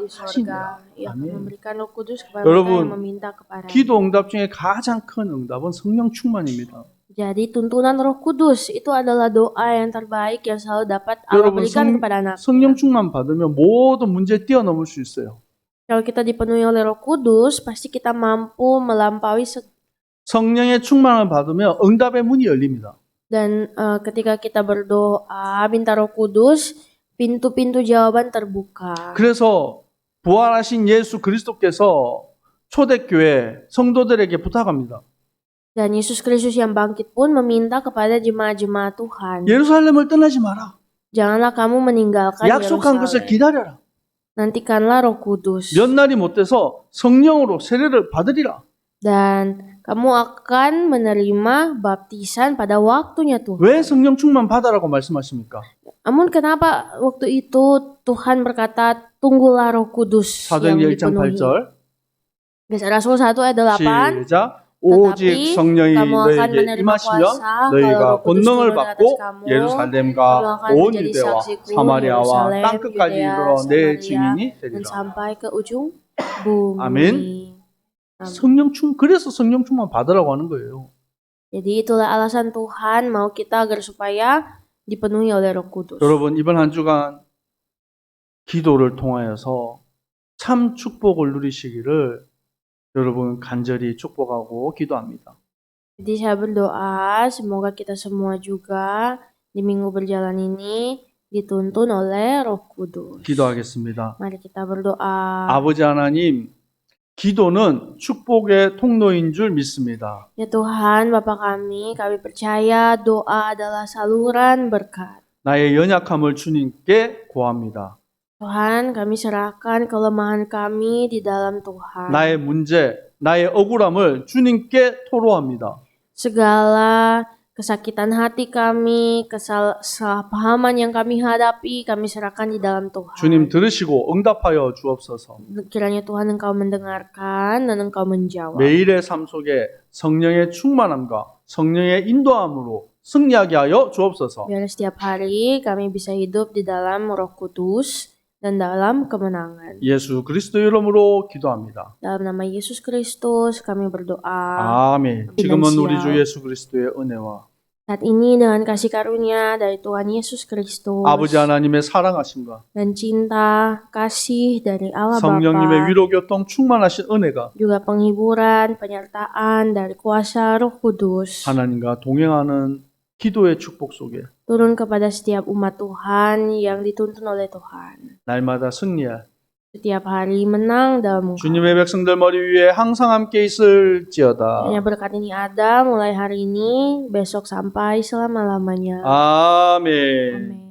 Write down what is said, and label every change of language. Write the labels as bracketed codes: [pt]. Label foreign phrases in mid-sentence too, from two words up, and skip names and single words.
[ko] 하시니라. 여러분, 기도 응답 중에 가장 큰 응답은 성령 충만입니다. [id] Jadi tuntunan Roh Kudus itu adalah doa yang terbaik yang selalu dapat Allah [ko] 여러분 [id] berikan kepada anak. [ko] 성령 충만 받으면 모든 문제 뛰어넘을 수 있어요. [id] Kalau kita dipenuhi oleh Roh Kudus, pasti kita mampu melampaui [ko] 성령의 충만을 받으면 응답의 문이 열립니다. [id] Dan ketika kita berdoa, minta Roh Kudus, pintu-pintu jawaban terbuka. [ko] 그래서 부활하신 예수 그리스도께서 초대교회 성도들에게 부탁합니다. [id] Dan Yesus Kristus yang bangkit pun meminta kepada jemaat-jemaat Tuhan, [ko] 예루살렘을 떠나지 마라. [id] janganlah kamu meninggalkan [ko] 약속한 것을 [id] Yerusalem. [ko] 기다려라. [id] Nantikanlah Roh Kudus. [ko] 몇 날이 못 돼서 성령으로 세례를 받으리라. [id] Dan kamu akan menerima baptisan pada waktunya Tuhan. [ko] 왜 성령 충만 받아라고 말씀하십니까? [id] Namun kenapa waktu itu Tuhan berkata, tunggulah Roh Kudus yang [ko] 사도행전 1장 [id] dipenuhi. [ko] 8절. [id] Kisah Rasul 1 ayat 8. [ko] 시작. 오직 [id] Tetapi [ko] 성령이 [id] kamu akan [ko] 너에게 [id] menerima [ko] 임하시면 [id] kuasa [ko] 너희가 [id] kalau Roh Kudus [ko] 권능을 [id] turun atas [ko] 받고 [id] kamu. [ko] 예루살렘과 [id] Kamu akan [ko] 온 [id] menjadi [ko] 유대와 [id] saksiku di [ko] 사마리아와 [id] Yerusalem, [ko] 땅끝까지 [id] Yudea, [ko] 이르러 내 [id] Samaria, [ko] 증인이 [id] dan [ko] 되리라. [id] sampai ke ujung bumi. [ko] 아멘. 그래서 성령 충만 받으라고 하는 거예요. [id] Jadi itulah alasan Tuhan mau kita agar supaya dipenuhi oleh Roh Kudus. [ko] 여러분 이번 한 주간 기도를 통하여서 참 축복을 누리시기를 여러분 간절히 축복하고 기도합니다. [id] Jadi saya berdoa semoga kita semua juga di minggu berjalan ini dituntun oleh Roh Kudus. [ko] 기도하겠습니다. [id] Mari kita berdoa. [ko] 아버지 하나님, 기도는 축복의 통로인 줄 믿습니다. [id] Ya Tuhan, Bapa kami percaya doa adalah saluran berkat. [ko] 나의 연약함을 주님께 구합니다. [id] Tuhan, kami serahkan kelemahan kami di dalam Tuhan. [ko] 나의 문제, 나의 억울함을 주님께 토로합니다. [id] Segala kesakitan hati kami, kesalahpahaman yang kami hadapi, kami serahkan di dalam Tuhan. [ko] 주님 들으시고 응답하여 주옵소서. [id] Kiranya Tuhan Engkau mendengarkan dan Engkau menjawab. [ko] 매일의 삶 속에 성령의 충만함과 성령의 인도함으로 승리하게 하여 주옵소서. [id] Biar setiap hari kami bisa hidup di dalam Roh Kudus dan dalam kemenangan. [ko] 예수 그리스도 이름으로 기도합니다. [id] Dalam nama Yesus Kristus kami berdoa. [ko] 아멘. 지금은 우리 주 예수 그리스도의 은혜와 [id] Saat ini dengan kasih karunia dari Tuhan Yesus Kristus [ko] 아버지 하나님의 사랑하심과 [id] dan cinta kasih dari Allah [ko] 성령님의 [id] Bapa, [ko] 위로교통 충만하신 은혜가 [id] juga penghiburan, penyertaan dari kuasa Roh Kudus [ko] 하나님과 동행하는 기도의 축복 속에 [id] turun kepada setiap umat Tuhan yang dituntun oleh Tuhan. [ko] 날마다 승리할 [id] Setiap hari menang dalam Engkau. [ko] 주님의 백성들 머리 위에 항상 함께 있을지어다. [id] Hanya berkat ini ada mulai hari ini, besok sampai selama-lamanya. [ko] 아멘. [id] Amin.